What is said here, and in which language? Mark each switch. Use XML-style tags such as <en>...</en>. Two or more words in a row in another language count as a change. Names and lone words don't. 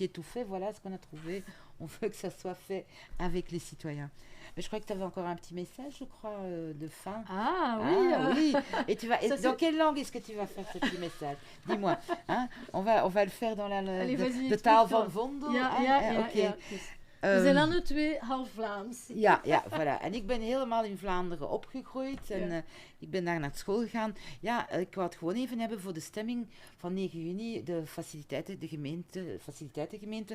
<fr>dossier tout fait. Voilà ce qu'on a trouvé. On veut que ça soit fait avec les citoyens. Mais je crois que tu avais encore un petit message, je crois, de fin. Ah oui, Ah, oui. Et Ça, dans quelle langue est-ce que tu vas faire ce petit message? Dis-moi. Hein? On va le faire dans Allez, vas-y,</fr> <nl>de taal</nl> <fr>explique-toi.</fr> <nl>van Vondel. Ja,</nl> <fr>hein?</fr> <nl>ja, ja, Oké. ja. Dus we Ehm, zijn dan nu twee half Vlaams. Ja, voilà. En ik ben helemaal in Vlaanderen opgegroeid en Ja. ik ben daar naar school gegaan. Ja, ik wou het gewoon even hebben voor de stemming van 9 juni, de faciliteitengemeente.</nl>